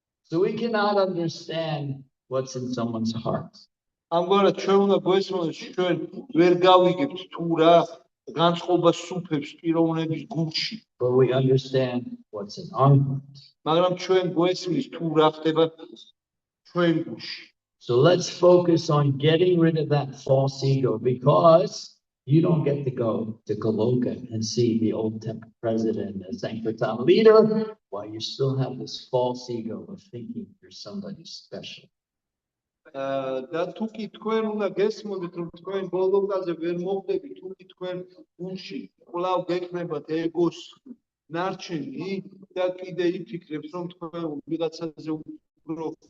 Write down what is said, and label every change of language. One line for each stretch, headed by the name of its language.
English: So we cannot understand what's in someone's heart.
Georgian: ამგვარად ჩვენ უნდა გვესმოს, ჩვენ ვერ გავიგებთ თუ რა განწყობა სუფევს პიროვნების გულში.
English: But we understand what's in our heart.
Georgian: მაგრამ ჩვენ გვესმის თუ რა ხდება ჩვენ გულში.
English: So let's focus on getting rid of that false ego, because you don't get to go to Goloka and see the old temple president and Sankirtan leader while you still have this false ego of thinking you're somebody special.
Georgian: და თუ კი თქვენ უნდა გესმოდეთ, რომ თქვენ გოლოკაზე ვერ მოხდებით, თუ კი თქვენ გულში კვლავ გეკნებათ ეგოს ნარჩენი და კიდე იფიქრებთ, რომ თქვენ ვიღაცაზე უფრო